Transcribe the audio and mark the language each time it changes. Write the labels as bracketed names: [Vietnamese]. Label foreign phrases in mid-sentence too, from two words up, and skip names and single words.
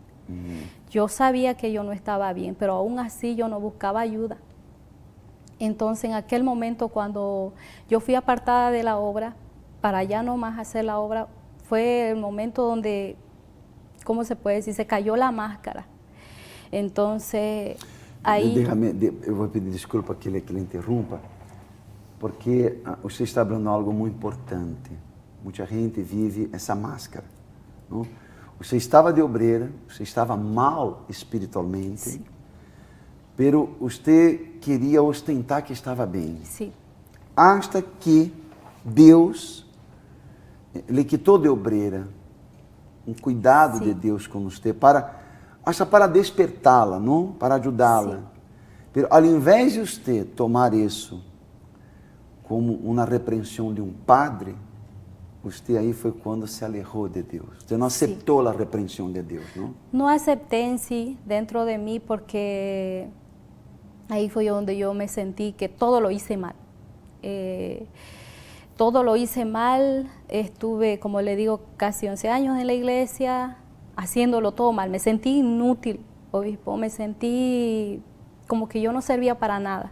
[Spanish] Yo sabía que yo no estaba bien, pero aún así yo no buscaba ayuda. Entonces, en aquel momento, cuando yo fui apartada de la obra, para ya no más hacer la obra, fue el momento donde, ¿cómo se puede decir? Se cayó la máscara. Entonces, [Portuguese] aí... Eu vou pedir desculpa que ele interrompa, porque você está falando algo muito importante. Muita gente vive essa máscara. Não? Você estava de obreira, você estava mal espiritualmente, pero você queria ostentar que estava bem. Sim. [Spanish] Hasta que [Portuguese] Deus lhe quitou de obreira, um cuidado de Deus com você, para despertá-la, não? Para ajudá-la. Pero ao invés de você tomar isso como uma repreensão de um padre, você aí foi quando se alejou de Deus. Você não aceitou a repreensão de Deus, não? [Spanish] Não acepté en sí dentro de mí porque ahí fue donde yo me sentí que todo lo hice mal. Todo lo hice mal, estuve, como le digo, casi 11 años en la iglesia, haciéndolo todo mal. Me sentí inútil, obispo, me sentí como que yo no servía para nada.